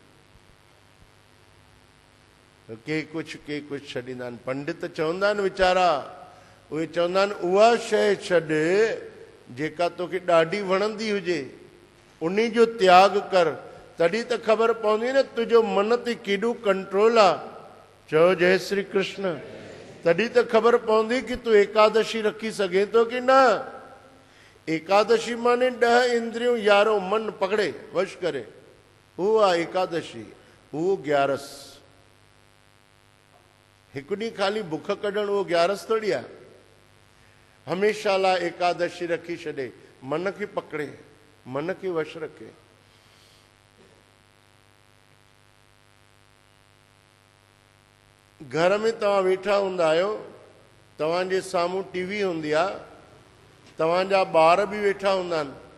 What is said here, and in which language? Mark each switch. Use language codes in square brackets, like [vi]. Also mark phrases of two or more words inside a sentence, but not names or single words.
[sd] के कुझु छॾींदा आहिनि। पंडित चवंदा आहिनि वीचारा, उहे चवंदा आहिनि उहा शइ छॾ जेका तोखे ॾाढी वणंदी हुजे, उन जो त्याग कर, तॾहिं त ख़बर पवंदी न तुंहिंजो मन ते केॾो कंट्रोल आहे। चओ जय श्री कृष्ण। तॾहिं त ख़बर पवंदी कि तूं एकादशी रखी सघे थो कि न। एकादशी माने 10 इंद्रियूं 11 मन पकड़े वश करे, उहो आहे एकादशी, उहो ग्यारस। हिकु ॾींहुं ख़ाली बुख कढणु उहो ग्यारस थोड़ी आहे। हमेशा लाइ एकादशी रखी छॾे, मन खे पकड़े, मन खे वश रखे। घर में तव्हां वेठा हूंदा आहियो, तव्हांजे साम्हूं टीवी हूंदी आहे, तव्हांजा ॿार बि वेठा हूंदा आहिनि।